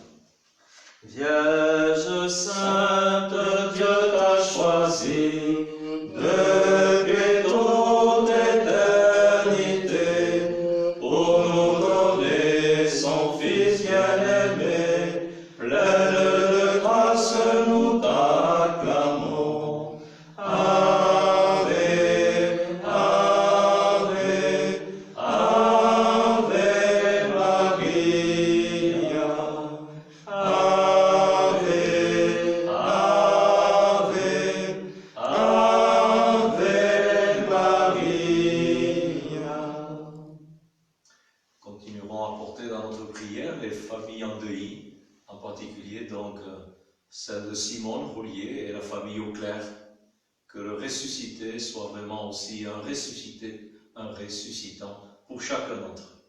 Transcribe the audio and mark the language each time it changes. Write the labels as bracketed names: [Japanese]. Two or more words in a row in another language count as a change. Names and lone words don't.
[French] Vierge sainte, Dieu t'a choisi depuis toute éternité pour nous donner son Fils bien-aimé. Pleine de grâce, nous t'acclamons. [Latin] Ave, Ave, Ave Maria. Ave, Ave, Ave Maria. [French] Continuerons à porter dans notre prière les familles endeuillées, en particulier donc celle de Simone Roulier et la famille Auclair. Que le ressuscité soit vraiment aussi un ressuscité, un ressuscitant pour chacun d'entre eux.